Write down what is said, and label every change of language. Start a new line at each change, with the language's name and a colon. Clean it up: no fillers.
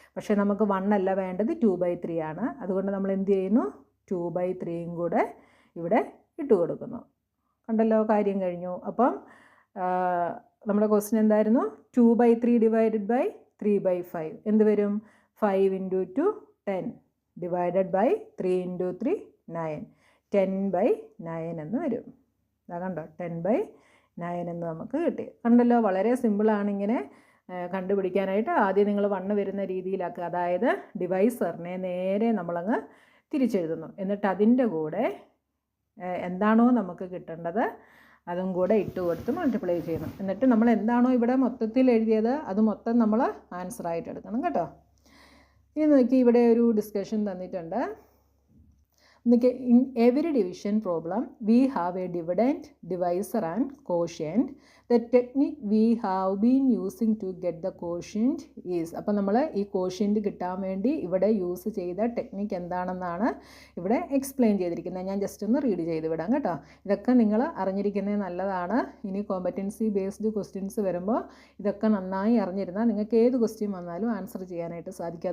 Malayalam: പക്ഷേ നമുക്ക് 1 അല്ല വേണ്ടത്, 2/3 ആണ്. അതുകൊണ്ട് നമ്മൾ എന്ത് ചെയ്യുന്നു? 2/3യും കൂടെ ഇവിടെ ഇട്ട് കൊടുക്കുന്നു. കണ്ടല്ലോ, കാര്യം കഴിഞ്ഞു. അപ്പം നമ്മുടെ ക്വസ്റ്റ്യൻ എന്തായിരുന്നു? 2/3 ഡിവൈഡഡ് ബൈ 3/5 എന്ത് വരും?
English: 5 into 2 10 divided by 3 into 3 9 10/9
Malayalam: എന്ന് വരും. അതാ കണ്ടോ 10/9 എന്ന് നമുക്ക് കിട്ടി. കണ്ടല്ലോ, വളരെ സിമ്പിളാണ് ഇങ്ങനെ കണ്ടുപിടിക്കാനായിട്ട്. ആദ്യം നിങ്ങൾ 1 വരുന്ന രീതിയിലാക്കുക. അതായത് ഡിവൈസറിനെ നേരെ നമ്മളങ്ങ് തിരിച്ചെഴുതുന്നു. എന്നിട്ട് അതിൻ്റെ കൂടെ എന്താണോ നമുക്ക് കിട്ടേണ്ടത് അതും കൂടെ ഇട്ട് കൊടുത്ത് മൾട്ടിപ്ലൈ ചെയ്യണം. എന്നിട്ട് നമ്മൾ എന്താണോ ഇവിടെ മൊത്തത്തിൽ എഴുതിയത് അത് മൊത്തം നമ്മൾ ആൻസറായിട്ട് എടുക്കണം കേട്ടോ. ഇനി നോക്കി, ഇവിടെ ഒരു ഡിസ്കഷൻ തന്നിട്ടുണ്ട്.
English: In every division problem, we have a dividend, divisor and quotient. The technique we have been using to get the quotient is.
Malayalam: അപ്പോൾ നമ്മൾ ഈ quotient കിട്ടാൻ വേണ്ടി ഇവിടെ യൂസ് ചെയ്ത ടെക്നിക്ക് എന്താണെന്നാണ് ഇവിടെ എക്സ്പ്ലെയിൻ ചെയ്തിരിക്കുന്നത്. ഞാൻ ജസ്റ്റ് ഒന്ന് റീഡ് ചെയ്ത് വിടാം കേട്ടോ. ഇതൊക്കെ നിങ്ങൾ അറിഞ്ഞിരിക്കുന്നത് നല്ലതാണ്. ഇനി കോമ്പറ്റൻസി ബേസ്ഡ് ക്വസ്റ്റ്യൻസ് വരുമ്പോൾ ഇതൊക്കെ നന്നായി അറിഞ്ഞിരുന്നാൽ നിങ്ങൾക്ക് ഏത് ക്വസ്റ്റ്യൻ വന്നാലും ആൻസർ ചെയ്യാനായിട്ട് സാധിക്കും.